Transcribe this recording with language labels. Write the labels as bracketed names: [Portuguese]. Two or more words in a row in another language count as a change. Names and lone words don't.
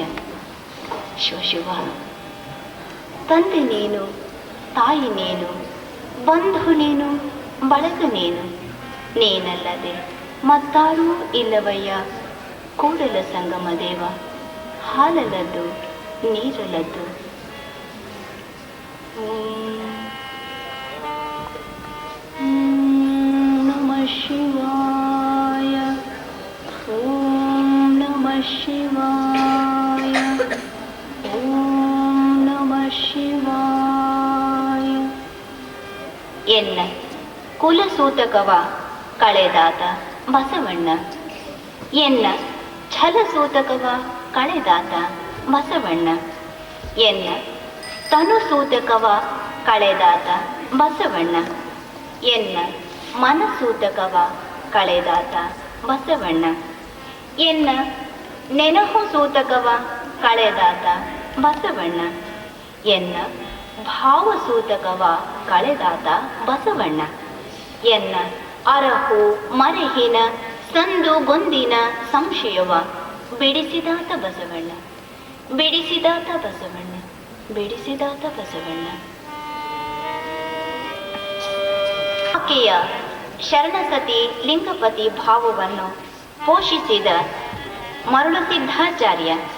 [Kannada] ಶಿವ ತಂದೆ ನೀನು, ತಾಯಿ ನೀನು, ಬಂಧು ನೀನು, ಬಳಗ ನೀನು, ನೀನಲ್ಲದೆ ಮತ್ತಾರೂ ಇಲ್ಲವಯ್ಯ ಕೂಡಲ ಸಂಗಮ ದೇವ. ಹಾಲಲ್ಲದ್ದು ನೀರಲ್ಲದ್ದು. [Sanskrit] ನಮಃ ಶಿವಾಯ, ಓಂ ನಮಃ ಶಿವಾಯ, ಓಂ ನಮಃ ಶಿವಾಯ. [Kannada] ಎನ್ನ ಕುಲಸೂತಕವ ಕಳೆದಾತ ಬಸವಣ್ಣ, ಎನ್ನ ಛಲಸೂತಕವ ಕಳೆದಾತ ಬಸವಣ್ಣ, ಎನ್ನ ತನುಸೂತಕವ ಕಳೆದಾತ ಬಸವಣ್ಣ, ಎನ್ನ ಮನಸೂತಕವ ಕಳೆದಾತ ಬಸವಣ್ಣ, ಎನ್ನ ನೆನಹು ಸೂತಕವ ಕಳೆದಾತ ಬಸವಣ್ಣ, ಎನ್ನ ಭಾವಸೂತಕವ ಕಳೆದಾತ ಬಸವಣ್ಣ, ಎನ್ನ ಅರಹು ಮರೆಹಿನ ಸಂದು ಗೊಂದಿನ ಸಂಶಯವ ಬಿಡಿಸಿದಾತ ಬಸವಣ್ಣ, ಬಿಡಿಸಿದಾತ ಬಸವಣ್ಣ, ಬಿಡಿಸಿದಾತ ಬಸವಣ್ಣ. ಆಕೆಯ ಶರಣಸತಿ ಲಿಂಗಪತಿ ಭಾವವನ್ನು ಪೋಷಿಸಿದ ಮರುಳು ಸಿದ್ಧಾಚಾರ್ಯ.